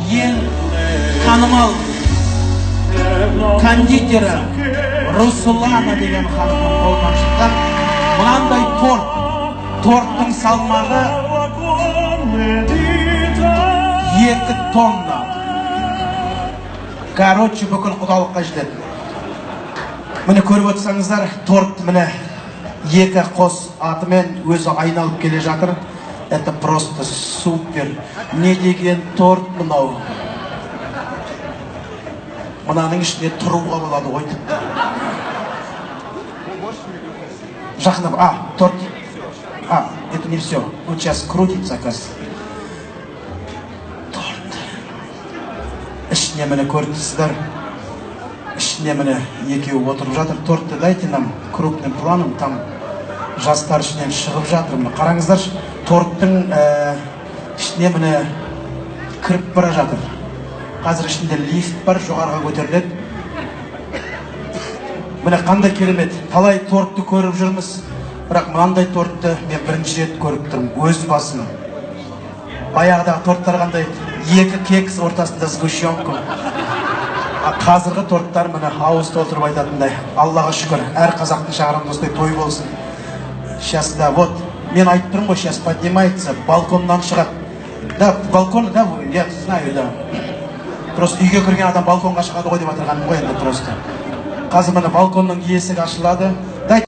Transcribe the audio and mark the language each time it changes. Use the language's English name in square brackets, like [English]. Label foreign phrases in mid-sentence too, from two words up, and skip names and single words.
[Kazakh] ең танымал кондитері Руслана деген ханымның қолынан шыққан мынандай торттың салмағы 2 тонна. Короче, бүкіл құдалыққа жетеді. Міне көріп отырсаңыздар, торт міне 2 қос атымен өзі айналып келе жатыр. [Russian] Это просто супер. [Kazakh] Не деген торт мынау. Мынаның ішінде тұруға болады ғой. Жақындап, торт. [Russian] Это не все. Он сейчас крутится, оказывается. [Kazakh] Торт. Ішіне міне көрдіңіздер. Ішіне міне екеуі отырып жатыр. [Russian] Тортты дайте нам крупным планом. [Kazakh] Там жастар ішінен шығып жатыр. Қараңыздар, торттың ішіне міне кіріп бара жатыр. Қазір ішінде лифт бар, жоғарға көтеріледі. Міне қандай керемет. Талай тортты көріп жүрміз. Бірақ мынандай тортты мен бірінші рет көріп тұрмын. Өз басым. Баяғыдағы торттар қандай? 2 кекс ортасында сгущенка. Қазіргі торттар міне ауыз толтырып айтатындай. Аллаға шүкір. Әр қазақтың шағырында осындай той болсын. [Russian] Сейчас, да, вот. [Kazakh] Мен айтып тұрмын ғой, [Russian] сейчас поднимается, [Kazakh] балконнан шығады. [Russian] Да, балкон, да, я знаю, да. [Kazakh] Просто үйге кірген адам балконға шығады ғой деп отырғаным ғой енді просто. Қазір міне балконның есігі ашылады.